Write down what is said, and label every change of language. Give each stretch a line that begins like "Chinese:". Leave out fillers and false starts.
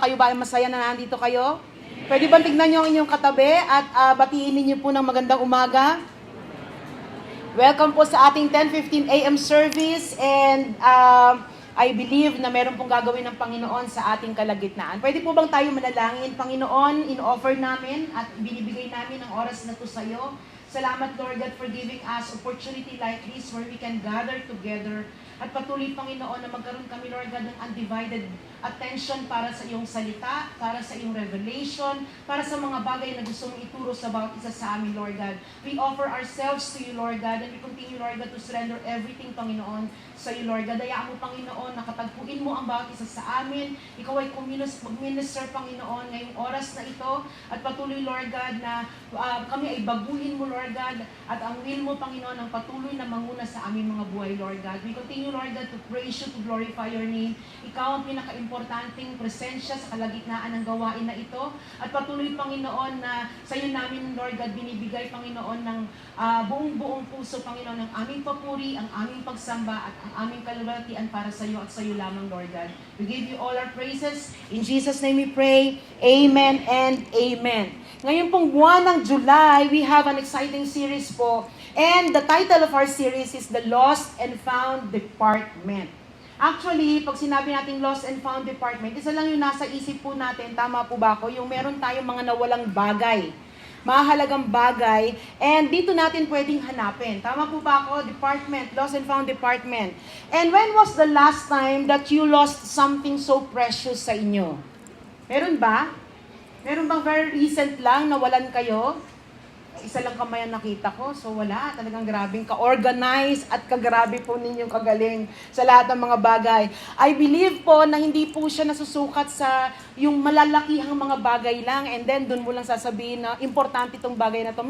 Filipino: Kayo ba ay masaya na nandito kayo? Pwede ba tignan niyo ang inyong katabi at batiin niyo po ng magandang umaga? Welcome po sa ating 10:15 a.m.
English: service and I believe
Filipino: na meron pong gagawin ng Panginoon sa ating kalagitnaan. Pwede po bang tayo manalangin? Panginoon, in-offer namin at binibigay namin ang oras na to sa iyo.
English: Salamat, Lord God, for giving us opportunity like this where we can gather together.
Filipino: At patuloy, Panginoon, na magkaroon kami, Lord God, ng undivided attention para sa iyong salita, para sa iyong revelation, para sa mga bagay na gusto mong ituro sa bawat isa sa amin, Lord God.
English: We offer ourselves to you, Lord God, and we continue, Lord God, to surrender everything, Panginoon,
Filipino: sa iyo,
English: Lord God.
Filipino: Hayaan mo, Panginoon, na katagpuin mo ang bawat isa sa amin. Ikaw ay mag-minister, Panginoon, ngayong oras na ito. At patuloy, Lord God, na kami ay baguhin mo, Lord God, at ang will mo, Panginoon, ang patuloy na manguna sa aming mga buhay, Lord God.
English: We continue, Lord God, to praise you, to glorify your name.
Filipino: Ikaw ang pinaka-importanting presensya sa kalagitnaan ng gawain na ito. At patuloy, Panginoon, na sa iyo namin, Lord God, binibigay, Panginoon, ng buong puso, Panginoon, ng aming papuri, ang aming pagsamba, at ang aming kalwalhatian para sa iyo at sa iyo lamang, Lord God.
English: We give you all our praises. In Jesus' name we pray. Amen and amen.
Filipino: Ngayon pong buwan ng
English: July, we have an exciting series po. And the title of our series is The Lost and Found Department.
Filipino: Actually, pag sinabi natin Lost and Found Department, isa lang yung nasa isip po natin, tama po ba ako? Yung meron tayong mga nawalang bagay, mahalagang bagay, and dito natin pwedeng hanapin. Tama po ba ako?
English: Department, Lost and Found Department. And when was the last time that you lost something so precious
Filipino: sa inyo? Meron ba? Meron bang very recent lang nawalan kayo? Isa lang kamay ang nakita ko, so wala. Talagang grabing ka-organize at kagrabe po ninyong kagaling sa lahat ng mga bagay.
English: I believe
Filipino: po na hindi po siya nasusukat sa yung malalakihang mga bagay lang
English: and then
Filipino: dun mo lang sasabihin na importante itong bagay na to.